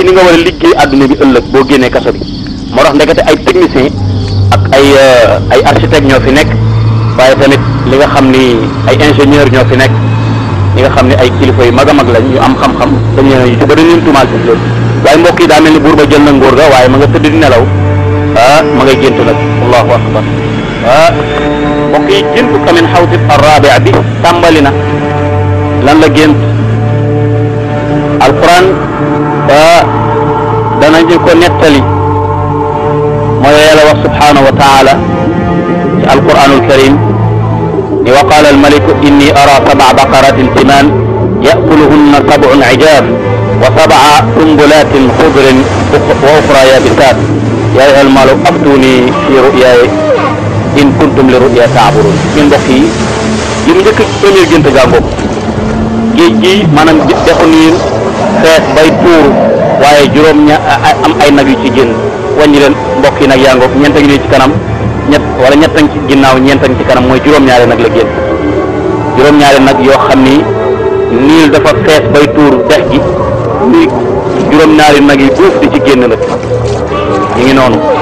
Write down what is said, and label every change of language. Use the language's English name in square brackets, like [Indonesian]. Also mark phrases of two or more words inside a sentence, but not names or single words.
[Wolof] li nga war a liggéey àdduna bi ëllëg boo génnee kaso bi moo tax ndekete ay technicien ak ay architecte ñoo fi nekk waaye tamit li nga xam ni ay ingénieur ñoo fi nekk li nga xam ni ay kilifa yu mag a mag lañ ñu am xam-xam dañ leen yu ci bëri leen tuumaal ci loolu waaye mbokk yi daa mel ni buur ba jël na nguur ga waaye ma nga tëdd di nelaw ma ngay gént nag [Arabic] الله أكبر [Wolof] mbokk yi géntu Amenhotep ar-rabi' bi tàmbali na lan la gént alquran danañu ko nettali mooy yàlla wax [Arabic] سبحانه وتعالى [Wolof] ci [Arabic] القرآن الكريم [Wolof] ni [Arabic] وقال الملك إني أرى سبع بقرات سمان يأكلهن سبع عجاف وسبع سنبلات خضر و أخر يابسات يا أيها الملأ أفتوني في رؤياي إن كنتم للرؤيا تعبرون [Wolof] ñun mbokk yi li mu njëkk premier gént gàngoog géej gi maanaam dexu niir fees bay tuuru waaye am ay nag yu ci génn wàññi leen mbokk yi nag yaa ngoog ñeent a ngi nii ci kanam wala ñett a ngi ci ginnaaw ñeent a ngi ci kanam mooy juróom-ñaari nag la génn juróom-ñaari nag yoo xam ni niil dafa fees bay tuuru dex gi ni juróom-ñaari nag yi duuf di ci génn nag ñu ngi noonu